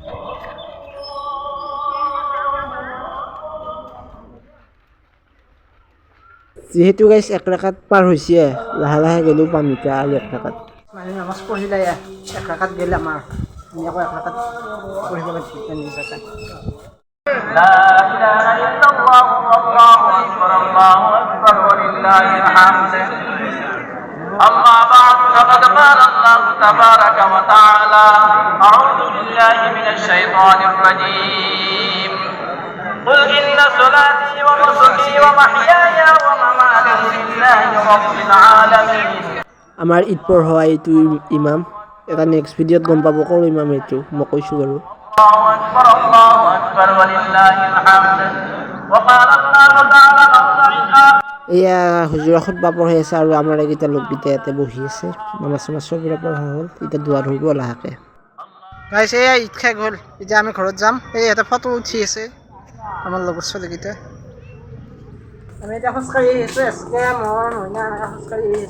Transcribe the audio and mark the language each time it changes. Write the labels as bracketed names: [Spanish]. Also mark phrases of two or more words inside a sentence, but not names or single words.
[Assamese] যিহেতু গাইছ 1 ৰাকাত পাৰ হৈছে, লাহে লাহে গ'লেও পাম এতিয়া আৰু 1 ৰাকাত। মানে নামাজ পঢ়িলে 1 ৰাকাত গ'লে আমাৰ আমি আকৌ 1 ৰাকাত পঢ়িব লাগিব। [Arabic] لا إله إلا الله والله أكبر الله أكبر ولله الحمد أما بعد فقد قال الله تبارك وتعالى أعوذ بالله من الشيطان الرجيم قل إن صلاتي ونسكي ومحياي ومماتي لله رب العالمين [Assamese] আমাৰ ঈদ পঢ়োৱা এইটো ইমাম, এটা [English] next video'ত [Assamese] গম পাব ক'ৰ ইমাম এইটো মই কৈছোঁ বাৰু। [Arabic] الله أكبر ولله الحمد وقال الله تعالى [Assamese] এয়া হুজুৰা খুতবা পঢ়াই আছে আৰু আমাৰ এইকেইটা লোককেইটা ইয়াতে বহি আছে। নামাজ চামাজ চবৰে পঢ়া হ'ল, এতিয়া দোৱা ধৰিব লাহেকৈ। গাইছ এয়া ঈদ শেষ হ'ল, এতিয়া আমি ঘৰত যাম। এই ইয়াতে ফটো উঠি আছে আমাৰ লগৰ ছোৱালীকেইটা। আমি এতিয়া খোজকাঢ়ি আহিছোঁ, এচকে মই মইনা এনেকৈ খোজকাঢ়ি আহিছোঁ।